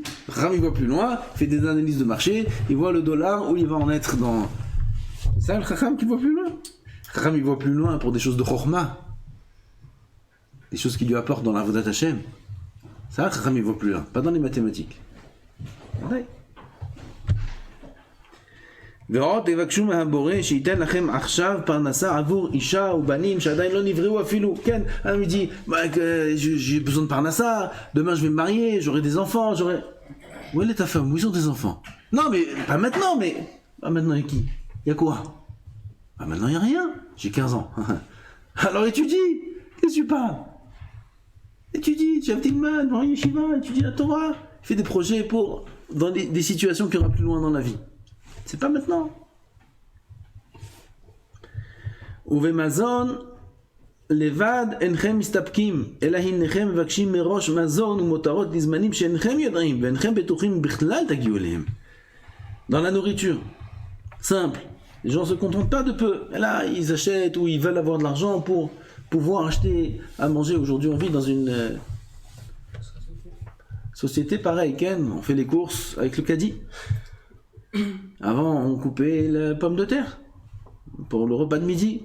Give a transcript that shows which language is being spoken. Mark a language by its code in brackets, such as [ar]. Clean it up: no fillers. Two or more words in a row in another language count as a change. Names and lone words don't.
[fr] Chacham, il voit plus loin, il fait des analyses de marché, il voit le dollar, où il va en être dans. C'est ça le Chacham qui voit plus loin? Chacham, il voit plus loin pour des choses de Chorma. Des choses qui lui apportent dans la [he] עבודת השם. [fr] Ça, Chacham, il voit plus loin, pas dans les mathématiques. Ouais. [he] ועוד תבקשו מהבורא שייתן לכם עכשיו פרנסה עבור אישה ובנים שעדיין לא נבראו אפילו. כן, [fr] elle me dit, j'ai besoin de parnassa, demain je vais me marier, j'aurai des enfants, j'aurai... Où est ta femme? Où sont tes enfants? Non mais, pas maintenant, mais... Ah maintenant il y a qui? Il y a quoi? Ah maintenant il y a rien, j'ai 15 ans. Alors étudie, qu'est-ce que tu parles? Étudie, tu as Tilman, dans Yeshiva, étudie la Torah, fais des projets pour... dans des situations qu'il y aura plus loin dans la vie. C'est pas maintenant. [he] ובמזון לבד אינכם מסתפקים, אלא הנכם מבקשים מראש מזון ומותרות לזמנים שאינכם יודעים ואינכם בטוחים בכלל תגיעו אליהם. [fr] Dans la nourriture, simple. Les gens se contentent pas de peu. Et là, ils achètent ou ils veulent avoir de l'argent pour pouvoir acheter à manger. Aujourd'hui, on vit dans une société pareille. Ken, on fait les courses avec le caddie. Avant, on coupait la pomme de terre pour le repas de midi.